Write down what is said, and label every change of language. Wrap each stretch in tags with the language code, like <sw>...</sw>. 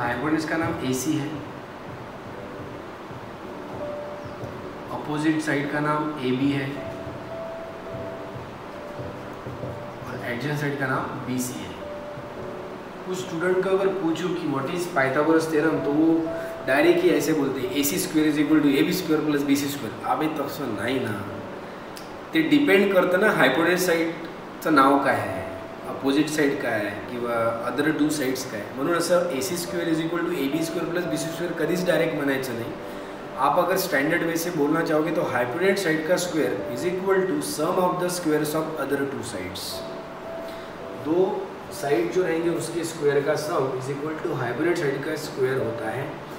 <hi>Hypotenuse का नाम ए सी है, अपोजिट साइड का नाम ए बी है, और एडजेसेंट साइड का नाम बी सी है। कुछ स्टूडेंट को अगर पूछूं कि</hi> <en>what is Pythagoras theorem</en> <hi>तो वो डायरेक्ट ही ऐसे बोलते हैं</hi> <en>A C square is equal to A B square plus B C square.</en> <mr>अभी तसं नाही ना, ते डिपेंड करतं ना हायपोटेन्यूस साईडचं नाव काय आहे, अपोजिट साईड काय आहे, किंवा</mr> <en>other two sides</en> <mr>काय आहे। म्हणून असं</mr> <en>A C square is equal to A B square plus B C square</en> <mr>कधीच डायरेक्ट म्हणायचं नाही।</mr> <hi>आप अगर स्टैंडर्ड वे से बोलना चाहोगे तो हाइपोटेन्यूस साइड का square</hi> <en>Is equal to sum of the squares of other two sides.</en> <hi>दो साइड जो रहेंगे उसके स्क्वायर का सम</hi> <en>is equal to</en> <hi>hypotenuse side का स्क्वायर होता है।</hi>